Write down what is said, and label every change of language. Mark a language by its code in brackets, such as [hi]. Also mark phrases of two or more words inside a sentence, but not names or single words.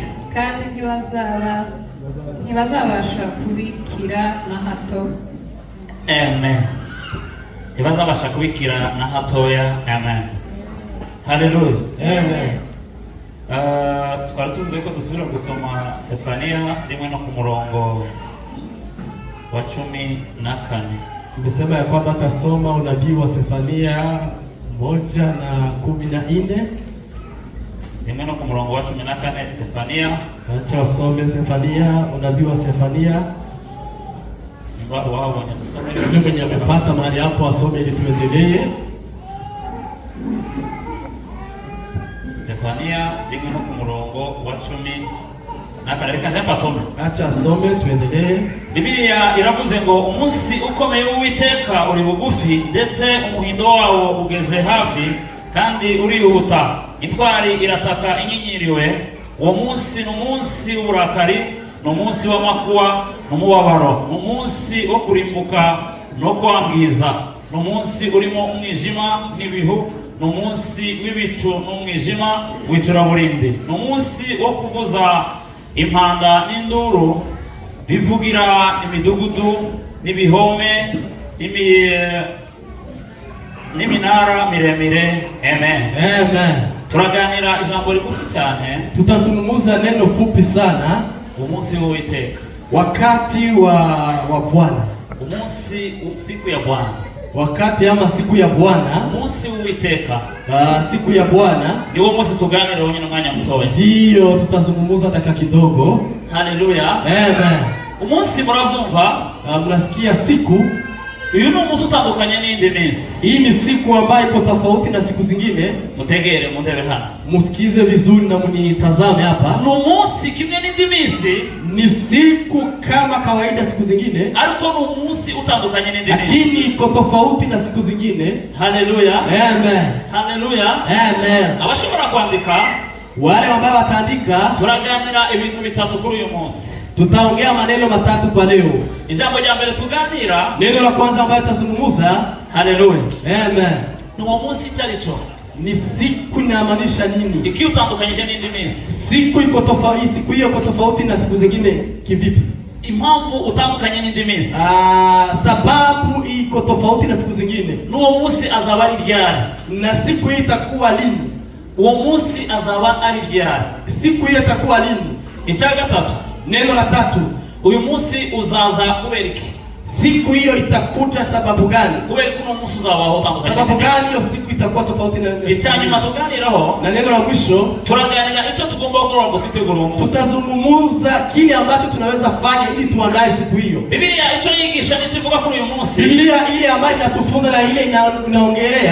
[rw] Kandi ntibazabasha kubikira na hato. Amen. Ntibazabasha kubikira na hatoya. Amen. Haleluya. Amen. Twari tuvuze ko dusubira gusoma Sefania 1 no ku murongo wa 14. [sw] Nimesema ya kwamba tasoma unabii wa Sefania 1 na 14. [rw] 1 no ku murongo wa 14 Sefania. [sw] Acha wasome Sefania, unabii wa Sefania. Mbao wao wanasoma. Yule mwenye amepata mahali hapo asome ili tuendelee. [rw] Sefania 1 no ku murongo wa 10. Reka nje pasome. [sw] Acha asome tuendelee. [rw] Biblia iravuze ngo umunsi ukomeye w'Uwiteka uri bugufi, ndetse umuhindo wawo ugeze hafi kandi urihuta. Intwari irataka inyinyiriwe. Uwo munsi ni umunsi w'uburakari, ni umunsi w'amakuba n'umubabaro, ni umunsi wo kurimbuka no kwangiza, ni umunsi urimo umwijima n'ibihu, ni umunsi w'ibicu n'umwijima w'icuraburindi, ni umunsi wo kuvuza impanda n'induru bivugira imidugudu n'ibihome n'iminara miremire. Amen. Amen. Turaganira ijambo rigufi cyane. [sw] Tutazungumza neno fupi sana. [rw] Umunsi w'Uwiteka, [sw] wakati wa Bwana, umunsi siku ya Bwana, wakati ama siku ya Bwana, [rw] umunsi w'Uwiteka, [sw] siku ya Bwana [rw] ni wo munsi tuganira [sw] wenye mwanya mtowe. Ndio tutazungumza dakika kidogo. Haleluya. Amen. [rw] Umunsi muravyumva? [sw] Mnasikia siku? [rw] Uyu ni umunsi utandukanye n'indi minsi. [sw] Hii ni siku ambayo iko tofauti na siku zingine. [rw] Mutegere mundebe hano. [sw] Musikize vizuri na mnitazame hapa. [rw] Ni umunsi kimwe n'indi minsi. [sw] Ni siku kama kawaida siku zingine. [rw] Ariko ni umunsi utandukanye n'indi minsi. [sw] Lakini iko tofauti na siku zingine. Haleluya. Amen. Haleluya. Amen. [rw] Abashobora kwandika, [sw] wale ambao wataandika, [rw] turaganira ibintu bitatu kuri uyu munsi. [sw] Tutaongea maneno matatu kwa leo. [rw] Ijambo rya mbere tuganira, [sw] neno la kwanza ambayo tutazungumza, haleluya, amen, [rw] ni uwo munsi cyarico. [sw] Ni siku inamaanisha nini? [rw] Iki utandukanyije n'indi minsi. [sw] Siku iko tofauti, siku hiyo iko tofauti na siku zingine kivipi? [rw] Impamvu utandukanye n'indi minsi, [sw] sababu iko tofauti na siku zingine. [rw] N'uwo munsi azaba ari ryari? [sw] Na siku hii itakuwa lini? [rw] Uwo munsi azaba ari ryari? [sw] Siku hii itakuwa lini? [rw] Icya gatatu, [sw] neno la tatu, [rw] uyu munsi uzaza kubera iki? [sw] siku hiyo itakuja sababu gani? [rw] kubera kuno umunsi uzabaho utandukanye. [sw] Sababu gani hiyo siku itakuwa tofauti na [rw] icyanyuma tuganiraho? [sw] Na neno la mwisho [rw] turaganira icyo tugomba gukora ngo twitegure umunsi. [sw] Tutazungumza kile ambacho tunaweza fanya ili tuandae siku hiyo. [rw] Biblia icyo yigisha n'ikivuga kuri uyu munsi. [sw] Biblia ile ambayo inatufunza na ile inaongelea